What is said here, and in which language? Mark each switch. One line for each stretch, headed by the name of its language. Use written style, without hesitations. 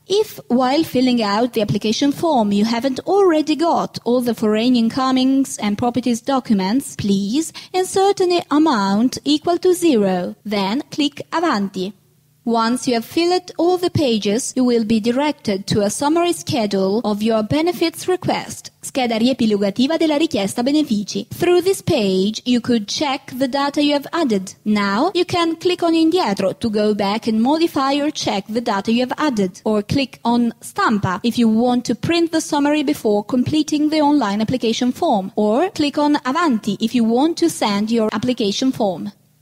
English: If, while filling out the application form, you haven't already got all the foreign incomings and properties documents, please insert an amount equal to 0. Then click Avanti. Once you have filled all the pages, you will be directed to a summary schedule of your benefits request.
Italian: Scheda riepilogativa della richiesta benefici.
English: Through this page, you could check the data you have added. Now, you can click on Indietro to go back and modify or check the data you have added. Or click on Stampa if you want to print the summary before completing the online application form. Or click on Avanti if you want to send your application form.